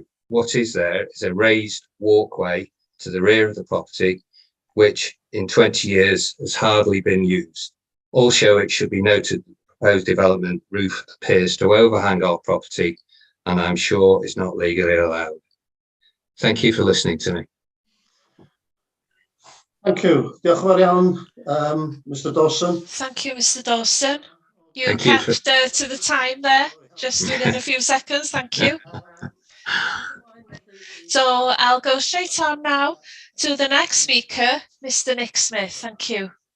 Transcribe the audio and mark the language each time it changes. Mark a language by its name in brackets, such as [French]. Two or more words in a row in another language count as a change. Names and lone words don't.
[English] What is there is a raised walkway to the rear of the property, which in 20 years has hardly been used. Also, it should be noted that the proposed development roof appears to overhang our property, and I'm sure is not legally allowed. Thank you for listening to me. Thank you. [Welsh] Diolch yn fawr iawn, Mr Dawson. [English] Thank you, Mr. Dawson. You Thank you kept to the time there, just within a few seconds. Thank you. So I'll go straight on now to the next speaker, Mr. Nick Smith. Thank you.